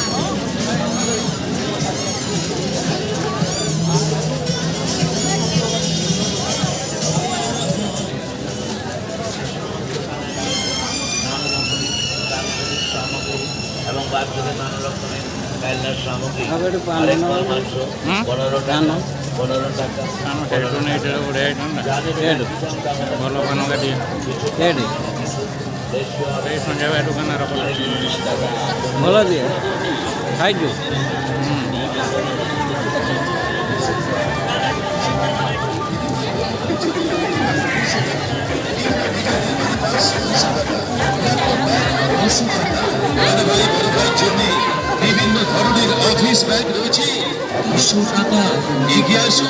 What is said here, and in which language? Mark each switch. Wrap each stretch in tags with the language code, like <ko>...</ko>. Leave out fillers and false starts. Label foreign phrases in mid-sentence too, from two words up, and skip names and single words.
<bn>এবং বাচ্চাদের নানা রকমের খেলনার সামগ্রী 15 টাকা 15 টাকা</bn> <or>ଭଲ ପାନ ଗାଡ଼ି ସଞ୍ଜୟ ଦୋକାନର ଭଲ ଦିଏ ଖାଇଛୁ</or> <bn>বিভিন্ন ধরনের অফিস ব্যাগ রয়েছে 200 টাকা এগিয়ে আসুন।</bn>